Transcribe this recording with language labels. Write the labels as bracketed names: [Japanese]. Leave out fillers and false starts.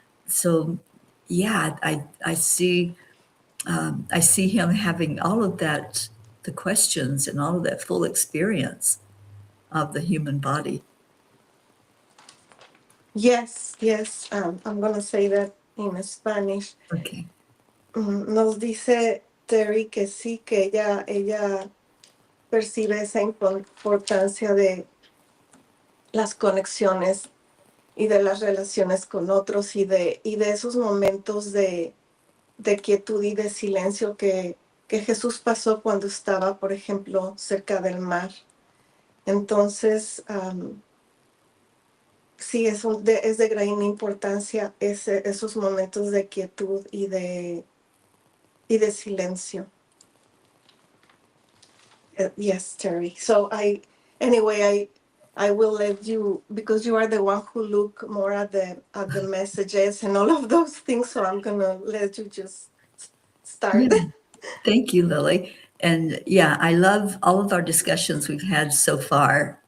[English] So yeah, I see him having all of that, the questions and all of that full experience of the human body. Yes, yes. I'm going to say that in Spanish. Okay. [Spanish] Nos dice Terry que sí, que ella percibe esa importancia de las conexiones y de las relaciones con otros y de esos momentos de quietud y de silencio que Jesús pasó cuando estaba, por ejemplo, cerca del mar. Entonces, sí, es de gran importancia esos momentos de quietud y de silencio. [English] Yes, Terry. So anyway, I will let you, because you are the one who look more at the messages and all of those things. So I'm gonna let you just Yeah. start. Thank you, Lily. And yeah, I love all of our discussions we've had so far.